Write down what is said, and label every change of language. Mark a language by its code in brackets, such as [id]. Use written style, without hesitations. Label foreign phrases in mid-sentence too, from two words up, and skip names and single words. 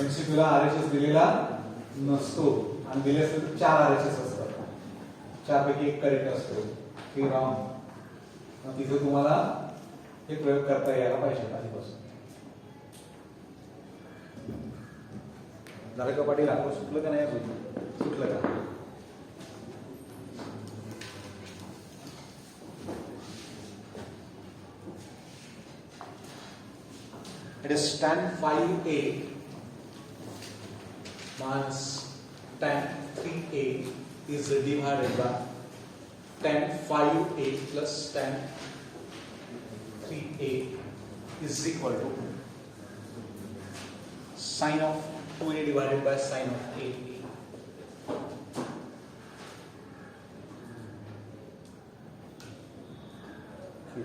[mr] एमसीक्यू ला आरएचएस दिलेला नसतो आणि दिले असते तर 4 आरएचएस असतात, 4 पैकी 1 करेक्ट असतो, 3 रॉंग. मग तिथे तुम्हाला हे प्रयोग करता यायला पाहिजे आधीपासून. झालं का पाटील, आपण सुटलं का नाही अजून, सुटलं का. [en] It is tan 5a minus tan 3a is divided by tan 5a plus tan 3a is equal to sin of 2a divided by sin of a. Yes.